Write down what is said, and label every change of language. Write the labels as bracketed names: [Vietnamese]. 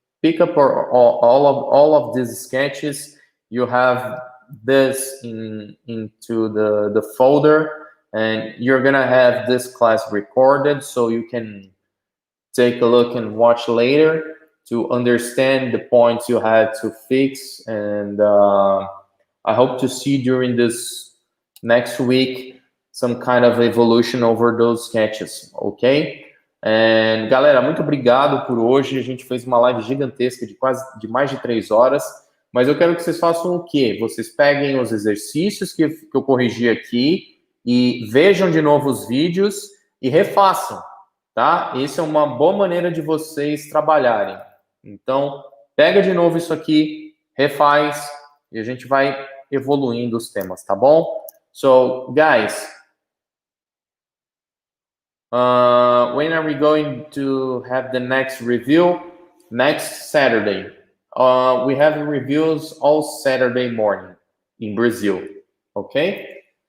[English] Pick up all of these sketches. You have this into the folder, and you're gonna have this class recorded, so you can take a look and watch later to understand the points you had to fix. And I hope to see during this next week some kind of evolution over those sketches, ok? [Portuguese] And galera, muito obrigado por hoje. A gente fez uma live gigantesca de mais de 3 horas. Mas eu quero que vocês façam o quê? Vocês peguem os exercícios que eu corrigi aqui e vejam de novo os vídeos e refaçam, tá? Essa é uma boa maneira de vocês trabalharem. Então, pega de novo isso aqui, refaz e a gente vai evoluindo os temas, tá bom? [English] So, guys, when are we going to have the next review? Next Saturday. We have reviews all Saturday morning in Brazil, okay?